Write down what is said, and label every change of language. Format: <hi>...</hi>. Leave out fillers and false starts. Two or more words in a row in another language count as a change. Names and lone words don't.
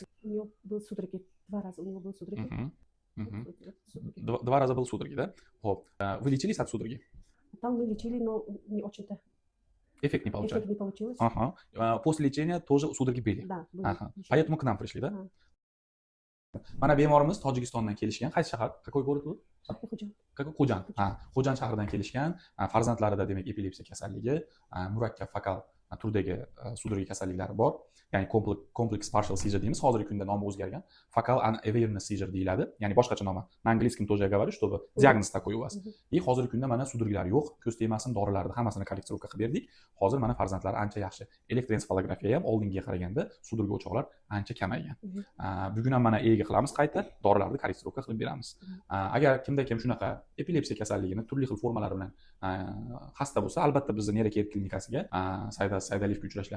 <ru>У него был судороги, 2 раза у него был судороги. Два раза был судороги, да? Хоп. Вы лечились от судороги? Там мы лечили, но не очень-то. Эффект не получали? Эффект не получилось. Ага. После лечения тоже судороги были? Да, были. Ага. Поэтому к нам пришли, да?</ru> <uz>Mana bemorimiz Tojikistondan kelishgan. Qaysi shahar?</uz> <ru>Какой город bu? Xo'jan.</ru> <uz>Xo'jan shahridan kelishgan. Farzandlarida demak epilepsiya kasalligi, murakkab fokal turdagi sudorga kasalliklari bor. Ya'ni</uz> <en>complex partial seizure</en> <uz>deymiz. Hozirgi kunda nomi o'zgargan.</uz> <en>Focal unawareness seizure deyiladi.</en> <uz>Ya'ni boshqacha nomi.</uz> <ru>На английском тоже я говорю, чтобы диагноз такой у вас.</ru> <uz>И hozirgi kunda mana sudorgalar yo'q. Ko'z tegmasin dorilarni hammasini korrektirovka qilib berdik. Hozir mana farzandlar ancha yaxshi. Elektroensefalografiya ham oldingiga qaraganda sudorga o'choqlar ancha kamaygan. Bugun ham mana E'ga qilamiz qayta, dorilarni korrektirovka qilib beramiz. Agar kimda kim shunaqa epilepsiya kasalligini turli xil formalari bilan xasta bo'lsa, albatta bizni neyrokeir klinikasiga Saidaliyevga uchrashlari mumkin.</uz>